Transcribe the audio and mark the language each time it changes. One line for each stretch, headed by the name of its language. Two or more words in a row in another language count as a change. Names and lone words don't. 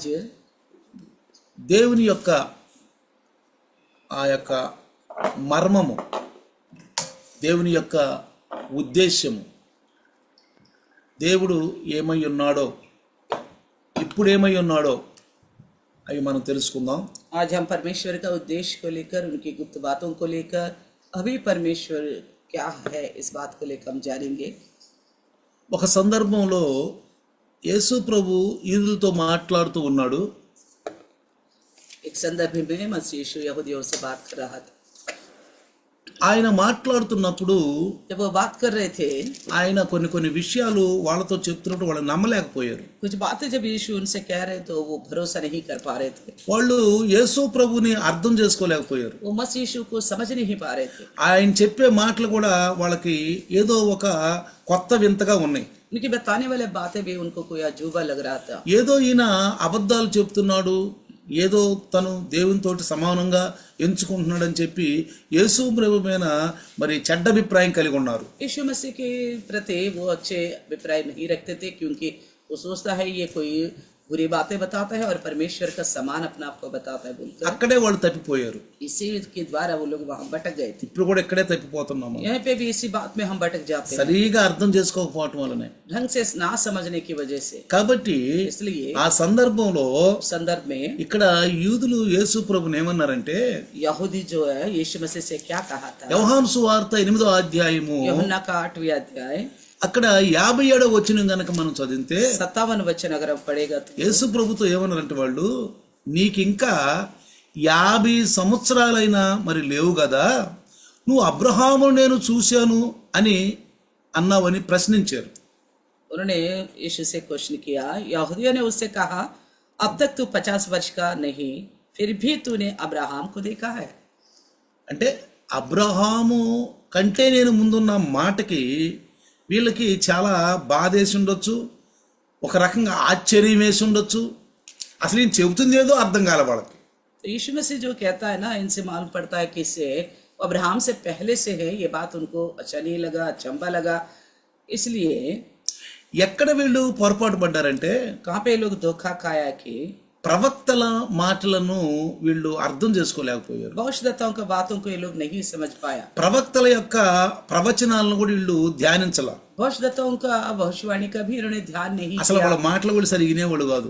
Telugu: దేవుని యొక్క ఆ యొక్క మర్మము, దేవుని యొక్క ఉద్దేశ్యము, దేవుడు ఏమై ఉన్నాడో, ఇప్పుడు ఏమై ఉన్నాడో అవి మనం తెలుసుకుందాం.
Hindi: आज हम परमेश्वर का उद्देश्य को लेकर, उनकी गुप्त बातों को लेकर, अभी परमेश्वर क्या है इस बात को लेकर हम जानेंगे।
Telugu: ఒక సందర్భంలో యేసు ప్రభు యూదులతో మాట్లాడుతూ ఉన్నాడు.
Hindi: एक संदर्भ में मसीह यीशु यहूदियों से बात कर रहा था।
Telugu: ఆయన మాట్లాడుతున్నప్పుడు
Hindi: जब वो बात कर रहे थे,
Telugu: ఆయన కొన్ని విషయాలు వాళ్ళతో చెప్తున్నప్పుడు వాళ్ళు నమ్మలేకపోయారు.
Hindi: कुछ बातें जब यीशु उनसे कह रहे तो वो भरोसा नहीं कर पा रहे थे।
Telugu: వాళ్ళు యేసు ప్రభుని అర్థం చేసుకోలేకపోయారు.
Hindi: वो मसीह यीशु को समझ नहीं पा रहे थे।
Telugu: ఆయన చెప్పే మాటలు కూడా వాళ్ళకి ఏదో ఒక కొత్త వింతగా ఉన్నాయి.
Hindi: उनकी बताने वाले बातें भी उनको कोई अजूबा लग रहा था।
Telugu: ఏదో ఈయన అబద్ధాలు చెప్తున్నాడు, ఏదో తను దేవునితోటి సమానంగా ఎంచుకుంటున్నాడని చెప్పి యేసు ప్రభు మీద మరి చెడ్డ అభిప్రాయం కలిగి ఉన్నారు.
Hindi: यीशु मसीह के प्रति वो अच्छे अभिप्राय नहीं रखते थे, क्योंकि वो सोचता है ये कोई बुरी बातें बताता है और परमेश्वर का समान अपना आपको बताता है बोलकर
Telugu: అక్కడే వాళ్ళు తప్పిపోయారు.
Hindi: इसी के द्वारा वो लोग वहां भटक गए थे।
Telugu: ఇప్పుడు కూడా ఇక్కడే తప్పిపోతున్నాము.
Hindi: यहाँ पे भी इसी बात में हम भटक जाते हैं,
Telugu: సరిగా అర్థం చేసుకోకపోవటం వల్లనే.
Hindi: ढंग से ना समझने की वजह से।
Telugu: కాబట్టి
Hindi: इसलिए
Telugu: ఆ సందర్భంలో
Hindi: संदर्भ में
Telugu: ఇక్కడ యూదులు యేసు ప్రభుని ఏమన్నారంటే,
Hindi: यहूदी जो है यीशु मसीह से क्या कहा था।
Telugu: యోహాను సువార్త 8వ అధ్యాయము
Hindi: यूहन्ना का 8वां अध्याय
Telugu: అక్కడ 57వ వచనం గనక మనం చదివితే
Hindi: 57 वचन अगर हम पढ़ेगा तो
Telugu: యేసు ప్రభుతో ఏమన్నారంటే, వాళ్ళు నీకింకా 50 సంవత్సరాలైనా మరి లేవు కదా, నువ్వు అబ్రహాము నేను చూశాను అని అన్నావని ప్రశ్నించారు.
Hindi: उन्होंने यीशु से क्वेश्चन किया। यहूदियों ने उससे कहा, अब तक तू 50 वर्ष का नहीं, फिर भी तूने अब्राहम को देखा है।
Telugu: అంటే అబ్రహాము కంటే నేను ముందున్న మాటకి వీళ్ళకి చాలా బాధ వేసి ఉండొచ్చు, ఒక రకంగా ఆశ్చర్యం వేసి ఉండొచ్చు. అసలు ఈయన చెబుతుంది ఏదో అర్థం కాల వాళ్ళకి.
Hindi: तो यीशु मसीह जो कहता है ना, इनसे मालूम पड़ता है कि इससे अब्राहम से पहले से है, ये बात उनको अच्छा नहीं लगा, अचंबा लगा। इसलिए
Telugu: ఎక్కడ వీళ్ళు పొరపాటు పడ్డారంటే,
Hindi: कहाँ पे ये लोग धोखा खाया कि
Telugu: ప్రవక్తల మాటలను వీళ్ళు అర్థం చేసుకోలేకపోయారు.
Hindi: भविष्यद्वक्ताओं की बातों को ये लोग नहीं समझ पाया।
Telugu: ప్రవక్తల యొక్క ప్రవచనాలను కూడా వీళ్ళు ధ్యానించాల.
Hindi: भविष्यद्वक्ताओं का भविष्यवाणी का भी इन्होंने ध्यान नहीं
Telugu: అసలు
Hindi: किया।
Telugu: వాళ్ళ మాటలు కూడా సరిగా వినేవాళ్ళు కాదు.